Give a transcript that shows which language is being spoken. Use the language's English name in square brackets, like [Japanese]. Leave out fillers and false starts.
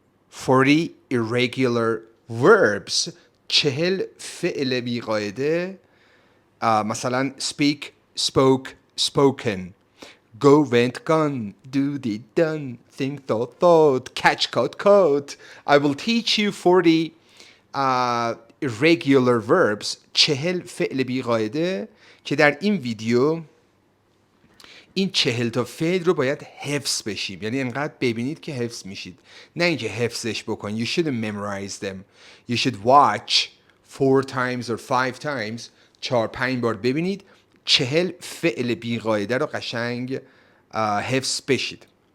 [English] 40 irregular verbs. [Persian] 40 فعل بی قاعده. مثلا [English] speak, spoke, spoken. Go, went, gone, do, did, done, think, thought, thought, catch, caught, caught. I will teach you 40 irregular verbs. [Persian] 40 فعل بی قاعده که در این ویدیو این 40 تا فعل رو باید حفظ بشیم، یعنی انقدر ببینید که حفظ میشید، نه اینکه حفظش بکن. [English] You shouldn't memorize them. You should watch 4 times or 5 times. [Persian] 4-5 بار ببینید 40 فعل بی قاعده رو قشنگ حفظ بشید.